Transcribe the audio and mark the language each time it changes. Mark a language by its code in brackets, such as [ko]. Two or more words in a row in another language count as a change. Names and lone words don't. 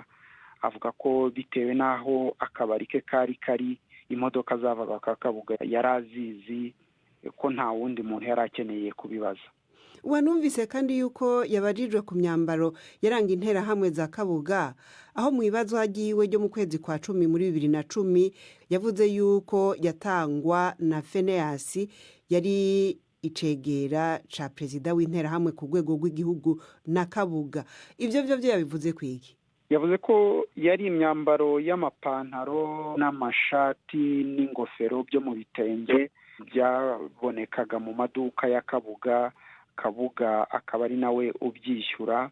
[rw] Avuga ko bitewe naho akabari ke kari imodoka zavaga kwa Kabuga yarazizi ko nta wundi muntu yari akeneye kubibaza. [rn] wanumvise kandi yuko yabajijwe ku myambaro yaranga interahamwe za Kabuga aho mu bibazo hagiwe ryo mu kwezi kwa 10 muri 2010 yavuze yuko yatangwa na Phineas yari icegera ca perezida w'interahamwe ku rwego rw'igihugu na Kabuga. Ivyo yabivuze kwiki? [rw] Yavuze ko yari imyambaro y'amapantaro n'amashati n'ingofero byo mu bitenge byabonekaga mu maduka ya Kabuga akaba ari nawe ubyishyura.